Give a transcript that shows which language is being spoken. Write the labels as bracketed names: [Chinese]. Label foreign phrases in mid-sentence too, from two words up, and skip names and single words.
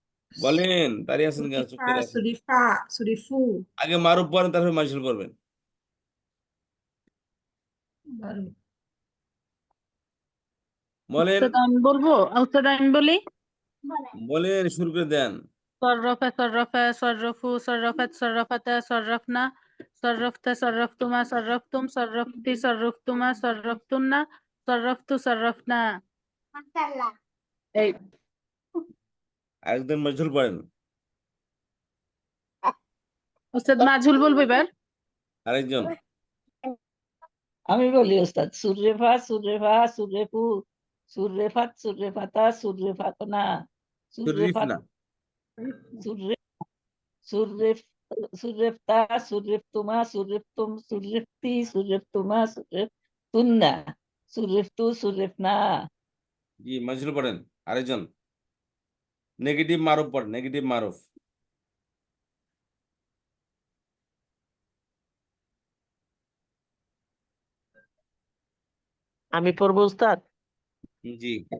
[Bangla] বলেন, দাঁড়িয়ে আছেন কেন, চুপ [Arabic] সুরিফা [Bangla] করে আছেন? [Arabic] صُرِفَ صُرِفُوا [Bangla] আগে মারুফ পড়েন, তারপরে মাজহুল করবেন। মারুফ। বলেন, উস্তাদ আমি বলবো, উস্তাদ আমি বলি। বলেন, শুরু করে দেন। [Arabic] صرف صرف صرفوا صرفت صرفتا صرفنا صرفت صرفتما صرفتم صرفتي صرفتما صرفتن صرفت صرفنا এই [Bangla] একজন মাজহুল পড়েন, উস্তাদ মাজহুল বলবো এবার। আরেকজন। আমি বলি ওস্তাদ, [Arabic] صُرِفَ صُرِفَا صُرِفُوا صُرِفَتْ صُرِفَتَا صُرِفْنَ صُرِفْتَ [Bangla] শরীফনা, [Arabic] صر صُرِفْ صُرِفْتَ صُرِفْتُمَا صُرِفْتُمْ صُرِفْتِ صُرِفْتُمَا صُرِفْتُنَّ صُرِفْتُ صُرِفْنَا. [Bangla] জি মাজহুল পড়েন। আরেকজন নেগেটিভ মারুফ পড়েন, নেগেটিভ মারুফ। আমি পড়বো উস্তাদ। জি